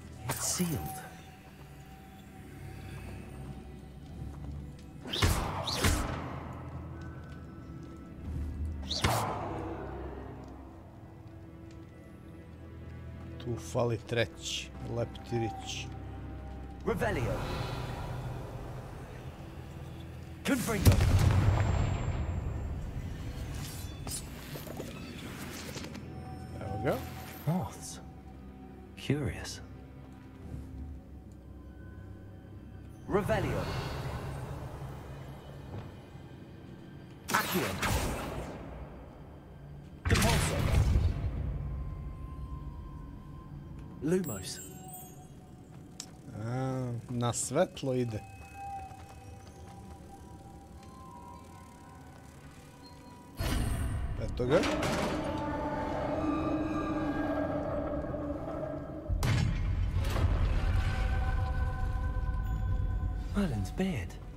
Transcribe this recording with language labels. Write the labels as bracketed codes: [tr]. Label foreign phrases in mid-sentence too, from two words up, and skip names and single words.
[en] It's sealed. [sr] Tu fali treći, leptirić. Revelio. Confringo. Evo ga. [en] Moths. Curious. [sr] Revelio. Accio. Depulso. Lumos. Na svetlo ide. Eto ga. [en] Merlin's beard.